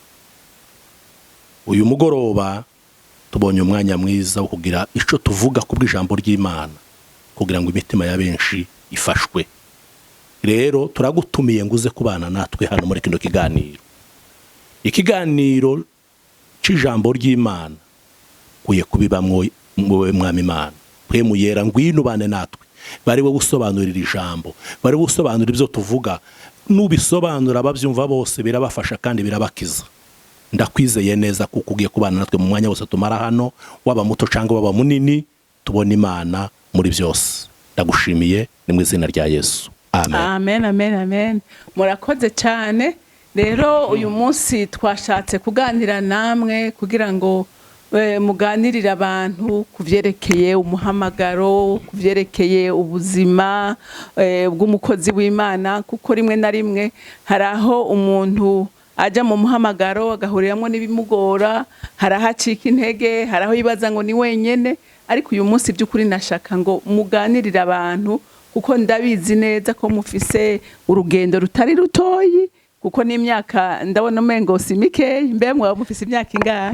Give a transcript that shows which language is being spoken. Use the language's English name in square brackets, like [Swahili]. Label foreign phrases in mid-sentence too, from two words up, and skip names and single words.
[Rundi] uyu mugoroba tubonye umwanya mwiza wo kugira ico tuvuga kubw'ijambo ry'Imana kugira ngo imitima ya benshi ifashwe rero turagutumiye nguze kubana natwe hano muri kino ikiganiro c'ijambo ry'Imana kuye kubibamwo mwami Imana mpwemu yera ngwino bane natwe bari we gusobanurira ijambo bari gusobanurira ibyo tuvuga nubisobanura abavyumva bose birabafasha kandi birabakiza ndakwizeye neza kuko ugiye kubana natwe mu mwanya wose tumara hano waba muto cyangwa waba munini tubona Imana muri byose ndagushimiye ni mu izina rya Yesu amen amen amen amen murakoze cyane rero uyu munsi twashatse kuganira namwe kugira ngo muganirira abantu kuvyerekeye umuhamagaro kuvyerekeye ubuzima bw'umukozi w'Imana kuko rimwe na rimwe haraho umuntu aja mu muhamagaro agahuriramwo n'ibimugora harahacika intege haraho yibaza ngo ni wenyene ariko uyu munsi by'ukuri nashaka ngo muganirira abantu kuko ndabizi neza ko mufise urugendo rutari rutoyi kuko n'imyaka ndabona umengo simike mbe mwa mufise imyaka ingahe